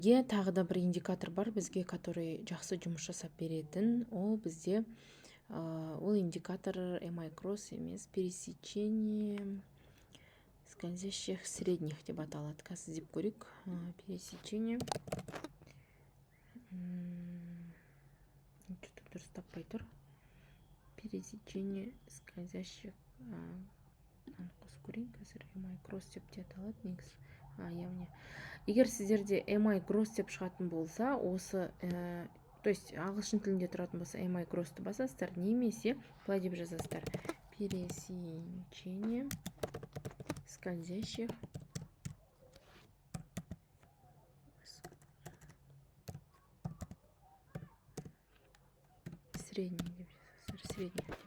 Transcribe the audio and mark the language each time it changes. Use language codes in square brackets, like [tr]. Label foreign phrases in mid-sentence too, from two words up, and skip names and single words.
[kk] Тағы да бір индикатор бар бізге, который жақсы жұмыс жасап беретін. Ол бізде ол индикатор MI кросс емес, [ru] пересечение скользящих средних [kk] деп аталады. Қазір іздеп көрейік. [ru] Пересечение что-то [kk] дұрыс таппай тұр. [ru] Пересечение скользящих [kk] қосып көрейін. Қазір MI кросс деп те аталады негізі. Яғни егер сіздерде MI кросс деп шығатын болса, осы [ru] то есть [kk] ағылшын тілінде тұратын болса MI кроссты басасыздар, немесе былай деп жазасыздар: [ru] пересечение скользящих средний [kk] деп жазасыздар, средний деп.